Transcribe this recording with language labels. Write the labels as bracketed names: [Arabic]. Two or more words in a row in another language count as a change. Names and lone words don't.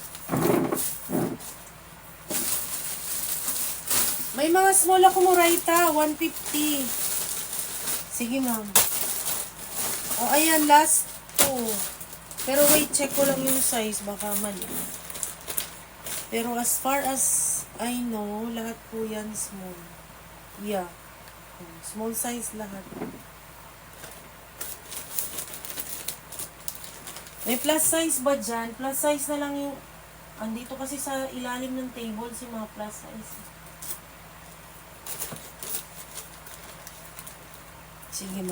[Filipino] May mga small ako Murayta. 150. Sige, ma'am. O, ayan. [English] Last 2. [Filipino] Pero wait, check ko lang yung size. Baka mali. Pero [English] as far as I know, [Filipino] lahat po yan small. [English] Yeah. Small size lahat. [Filipino] May [English] plus size [Filipino] ba dyan? [English] Plus size [Filipino] na lang yung... Andito kasi sa ilalim ng table si mga [English] plus size. [Filipino] Sige, ma'am.